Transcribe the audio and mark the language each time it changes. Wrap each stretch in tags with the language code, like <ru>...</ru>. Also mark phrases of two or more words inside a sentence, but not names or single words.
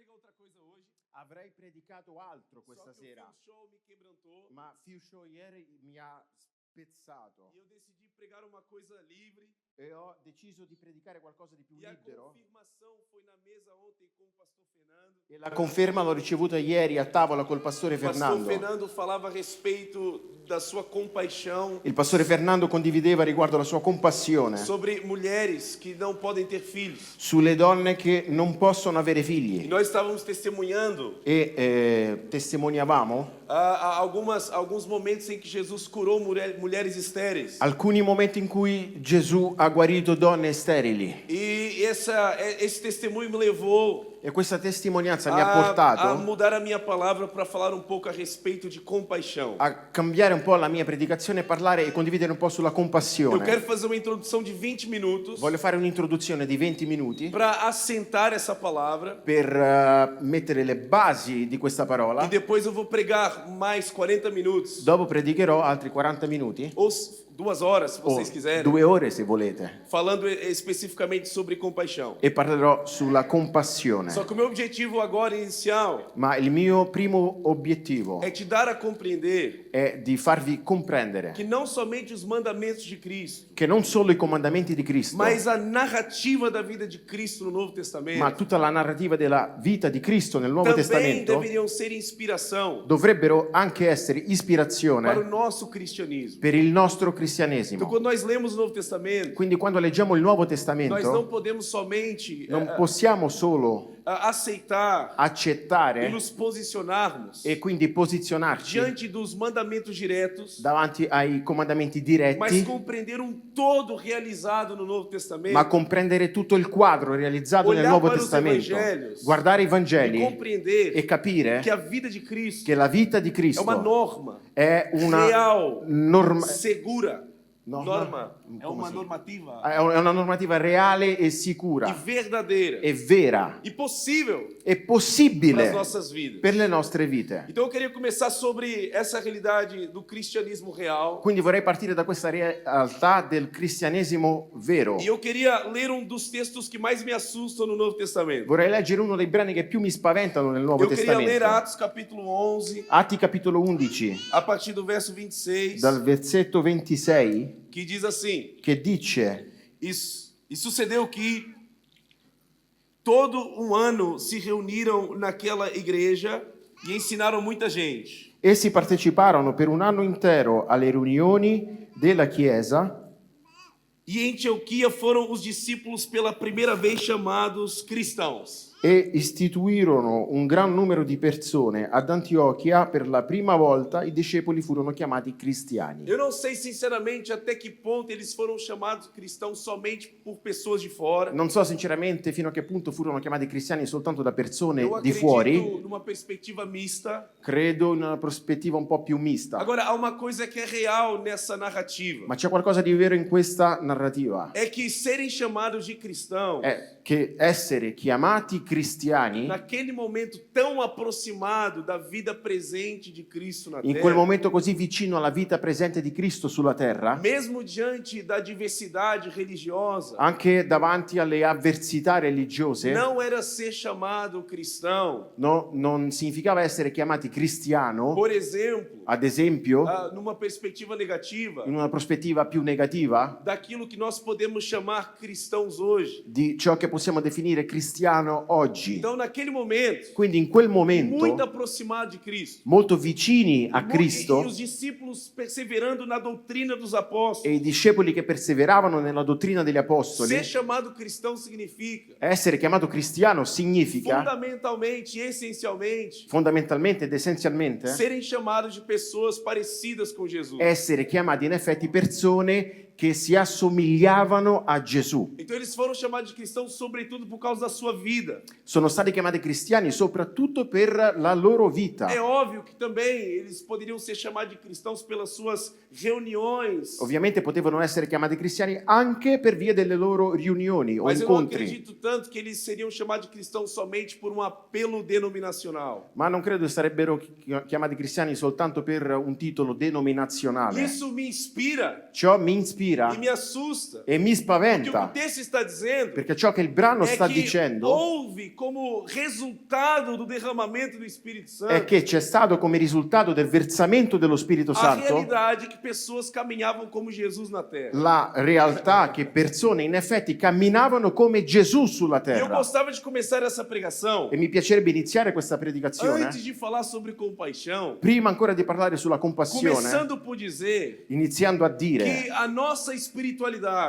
<pt>outra coisa hoje.</pt> <it>Avrei predicato altro</it> <pt>Só</pt> <it>questa</it> <pt>que o</pt> <it>sera,</it> <pt>Film Show me quebrantou.</pt> <it>ma Few Show ieri mi ha spezzato</it> <pt>E eu decidi pregar uma coisa livre.</pt> <it>e ho deciso di predicare qualcosa di più</it> <pt>E a</pt> <it>libero.</it> <pt>confirmação foi na mesa ontem com o pastor Fernando.</pt> <it>E la conferma l'ho ricevuta ieri a tavola col pastore</it> <pt>O pastor Fernando. Fernando falava a respeito da sua compaixão</pt> <it>Il pastore Fernando condivideva riguardo la sua compassione</it> <pt>sobre mulheres que não podem ter filhos.</pt> <it>sulle donne che non possono avere</it> <pt>E</pt> <it>figli.</it> <pt>nós estávamos testemunhando</pt> <it>E testimoniavamo</it> <pt>alguns momentos em que Jesus curou mulheres estéreis.</pt> <it>alcuni momenti in cui Gesù ha guarito donne sterili.</it> <pt>E esse testemunho me levou</pt> <it>E questa testimonianza mi ha</it> <pt>a</pt> <it>portato</it> <pt>mudar a minha palavra para falar um pouco a respeito de compaixão.</pt> <it>a cambiare un po' la mia predicazione e parlare e condividere un po' sulla</it> <pt>Eu</pt> <it>compassione.</it> <pt>quero fazer uma introdução de 20 minutos</pt> <it>Voglio fare un'introduzione di 20 minuti</it> <pt>para assentar essa palavra</pt> <it>per mettere le basi di questa</it> <pt>e</pt> <it>parola.</it> <pt>depois eu vou pregar mais 40 minutos</pt> <it>Dopo predicherò altri 40 minuti</it> <pt>ou 2 horas, se o vocês quiserem,</pt> <it>2 ore se volete.</it> <pt>falando especificamente sobre compaixão.</pt> <it>E parlerò sulla compassione.</it> <pt>Só que o meu objetivo agora inicial</pt> <it>Ma il mio primo obiettivo</it> <pt>é te dar a compreender</pt> <it>è di farvi comprendere</it> <pt>que não somente os mandamentos de Cristo,</pt> <it>che non solo i comandamenti di Cristo,</it> <pt>mas a narrativa da vida de Cristo no Novo</pt> <it>ma</it> <pt>Testamento</pt> <it>tutta la narrativa della vita di Cristo nel Nuovo</it> <pt>também</pt> <it>Testamento</it> <pt>deveriam ser inspiração</pt> <it>dovrebbero anche essere</it> <pt>para o</pt> <it>ispirazione</it> <pt>nosso cristianismo.</pt> <it>per il nostro</it> <pt>Então,</pt> <it>cristianesimo.</it> <pt>quando nós lemos o Novo Testamento,</pt> <it>Quindi quando leggiamo il Nuovo</it> <pt>nós não</pt> <it>Testamento</it> <pt>podemos somente</pt> <it>non possiamo solo</it> <pt>aceitar e</pt> <it>accettare</it> <pt>nos posicionarmos</pt> <it>e quindi posizionarci</it> <pt>diante dos mandamentos diretos,</pt> <it>davanti ai comandamenti</it> <pt>mas</pt> <it>diretti,</it> <pt>compreender um todo realizado no Novo Testamento</pt> <it>ma comprendere tutto il quadro realizzato nel</it> <pt>Olhar</pt> <it>Nuovo</it> <pt>para os</pt> <it>Testamento,</it> <pt>Evangelios</pt> <it>guardare i</it> <pt>e</pt> <it>Vangeli</it> <pt>compreender</pt> <it>e capire</it> <pt>que a vida de Cristo</pt> <it>che la vita di</it> <pt>é uma</pt> <it>Cristo</it> <pt>norma</pt> <it>è una</it> <pt>real,</pt> <it>norma,</it> <pt>segura. Norma? Norma é</pt> <it>Come</it> <pt>uma</pt> <it>si-</it> <pt>normativa</pt> <it>è una normativa reale e</it> <pt>e</pt> <it>sicura,</it> <pt>verdadeira</pt> <it>è vera,</it> <pt>e possível</pt> <it>è</it> <pt>para as</pt> <it>possibile</it> <pt>nossas vidas.</pt> <it>per le nostre vite.</it> <pt>Então eu queria começar sobre essa realidade do cristianismo real.</pt> <it>Quindi vorrei partire da questa realtà del cristianesimo vero.</it> <pt>E eu queria ler um dos textos que mais me assustam no Novo Testamento.</pt> <it>Vorrei leggere uno dei brani che più mi spaventano nel Nuovo</it> <pt>Eu queria ler</pt> <it>Testamento.</it> <pt>Atos capítulo 11,</pt> <it>Atti capitolo 11,</it> <pt>a partir do verso 26,</pt> <it>dal versetto 26,</it> <pt>que diz assim:</pt> <it>che dice:</it> <pt>E sucedeu que todo um ano se reuniram naquela igreja e ensinaram muita gente.</pt> <it>essi parteciparono per un anno intero alle riunioni della Chiesa</it> <pt>E em Antioquia foram os discípulos pela primeira vez chamados cristãos.</pt> <it>e istituirono un gran numero di persone. Ad Antiochia per la prima volta i discepoli furono chiamati cristiani.</it> <pt>Eu não sei sinceramente até que ponto eles foram chamados cristãos somente por pessoas de fora.</pt> <it>Non so sinceramente fino a che punto furono chiamati cristiani soltanto da persone</it> <pt>Eu</pt> <it>di fuori,</it> <pt>acredito numa perspectiva mista.</pt> <it>credo in una prospettiva un po' più mista.</it> <pt>Agora, há uma coisa que é real nessa narrativa.</pt> <it>Ma c'è qualcosa di vero in questa narrativa.</it> <pt>É que serem chamados de cristão,</pt> <it>È che essere chiamati cristiani</it> <pt>naquele momento tão aproximado da vida presente de Cristo na</pt> <it>in</it> <pt>terra,</pt> <it>quel momento così vicino alla vita presente di Cristo sulla terra,</it> <pt>mesmo diante da diversidade religiosa,</pt> <it>anche davanti alle avversità religiose,</it> <pt>não era ser chamado cristão.</pt> <it>non significava essere chiamati cristiano,</it> <pt>Por exemplo,</pt> <it>ad esempio,</it> <pt>numa perspectiva negativa,</pt> <it>in una prospettiva più negativa</it> <pt>daquilo que nós podemos chamar cristãos hoje.</pt> <it>di ciò che possiamo definire cristiano oggi.</it> <pt>Então, naquele momento,</pt> <it>Quindi in quel</it> <pt>muito</pt> <it>momento,</it> <pt>aproximado de Cristo,</pt> <it>molto vicini a</it> <pt>e</pt> <it>Cristo,</it> <pt>os discípulos perseverando na doutrina dos apóstolos.</pt> <it>e i discepoli che perseveravano nella dottrina degli apostoli,</it> <pt>Ser chamado cristão significa,</pt> <it>essere chiamato cristiano significa</it> <pt>fundamentalmente e essencialmente,</pt> <it>fondamentalmente ed essenzialmente</it> <pt>serem chamados de pessoas parecidas com Jesus.</pt> <it>essere chiamati in effetti persone che si assomigliavano a Gesù.</it> <pt>Então eles foram chamados de cristãos sobretudo por causa da sua vida.</pt> <it>Sono stati chiamati cristiani soprattutto per la loro vita.</it> <pt>É óbvio que também eles poderiam ser chamados de cristãos pelas suas reuniões.</pt> <it>Ovviamente potevano essere chiamati cristiani anche per via delle loro riunioni o</it> <pt>Mas eu não</pt> <it>incontri,</it> <pt>acredito tanto que eles seriam chamados de cristãos somente por um apelo denominacional.</pt> <it>ma non credo sarebbero chiamati cristiani soltanto per un titolo denominazionale.</it> <pt>Isso me inspira</pt> <it>Ciò mi ispira attira</it> <pt>e me assusta.</pt> <it>e mi</it> <pt>Porque o que o</pt> <it>spaventa,</it> <pt>texto está dizendo</pt> <it>perché ciò che il brano</it> <pt>é</pt> <it>sta</it> <pt>que</pt> <it>dicendo</it> <pt>houve como resultado do derramamento do Espírito</pt> <it>è</it> <pt>Santo</pt> <it>che c'è stato come risultato del versamento dello Spirito</it> <pt>a</pt> <it>Santo</it> <pt>realidade que pessoas caminhavam como Jesus na terra.</pt> <it>la realtà che persone in effetti camminavano come Gesù sulla</it> <pt>E eu</pt> <it>terra.</it> <pt>gostava de começar essa pregação</pt> <it>E mi piacerebbe iniziare questa predicazione</it> <pt>antes de falar sobre compaixão,</pt> <it>prima ancora di parlare sulla compassione,</it> <pt>começando por dizer</pt> <it>iniziando a</it> <pt>que</pt> <it>dire</it> <pt>a nossa espiritualidade,</pt>